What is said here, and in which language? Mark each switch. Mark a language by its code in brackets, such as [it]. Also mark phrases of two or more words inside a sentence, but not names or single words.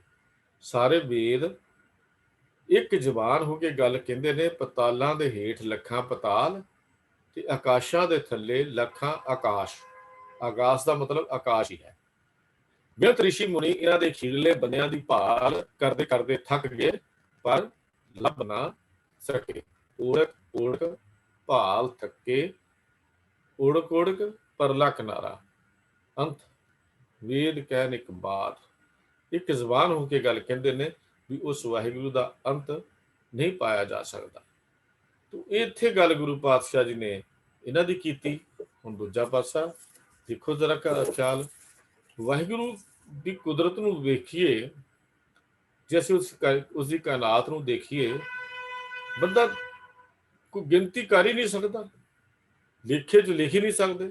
[pa] ਸਾਰੇ ਵੇਦ ਇੱਕ ਜ਼ਬਾਨ ਹੋ ਕੇ ਗੱਲ ਕਹਿੰਦੇ ਨੇ, ਪਤਾਲਾਂ ਦੇ ਹੇਠ ਲੱਖਾਂ ਪਤਾਲ ਤੇ ਆਕਾਸ਼ਾਂ ਦੇ ਥੱਲੇ ਲੱਖਾਂ ਆਕਾਸ਼। ਆਕਾਸ਼ ਦਾ ਮਤਲਬ ਆਕਾਸ਼ ਹੀ ਹੈ। ਬੇਅੰਤ ਰਿਸ਼ੀ ਮੁਨੀ ਇਹਨਾਂ ਦੇ ਖੀਰਲੇ ਬੰਦਿਆਂ ਦੀ ਭਾਲ ਕਰਦੇ ਕਰਦੇ ਥੱਕ ਗਏ, ਪਰ ਲੱਭ ਨਾ ਸਕੇ। ਓੜਕ ਭਾਲ ਥਕੇ ਓੜਕ ਓੜਕ ਪਰਲਾ ਕਿਨਾਰਾ ਅੰਤ ਵੇਦ ਕਹਨ ਏਕ ਬਾਤ। एक ਜ਼ਬਾਨ ਹੋ ਕੇ ਗੱਲ ਕਹਿੰਦੇ ਨੇ ਵੀ ਉਸ ਵਾਹਿਗੁਰੂ ਦਾ ਅੰਤ ਨਹੀਂ ਪਾਇਆ ਜਾ ਸਕਦਾ। ਤੋ ਇੱਥੇ ਗੱਲ ਗੁਰੂ ਪਾਤਸ਼ਾਹ ਜੀ ਨੇ ਇਹਨਾਂ ਦੀ ਕੀਤੀ। ਹੁਣ ਦੂਜਾ ਪਾਸਾ ਦੇਖੋ ਜ਼ਰਾ ਖਿਆਲ, ਵਾਹਿਗੁਰੂ ਦੀ ਕੁਦਰਤ ਨੂੰ ਵੇਖੀਏ, ਜੇ ਅਸੀਂ ਉਸ ਦੀ ਕਾਇਨਾਤ ਨੂੰ ਦੇਖੀਏ, ਬੰਦਾ ਕੋਈ ਗਿਣਤੀ ਕਰ ਹੀ ਨਹੀਂ ਸਕਦਾ, ਲੇਖੇ 'ਚ ਲਿਖ ਹੀ ਨਹੀਂ ਸਕਦੇ।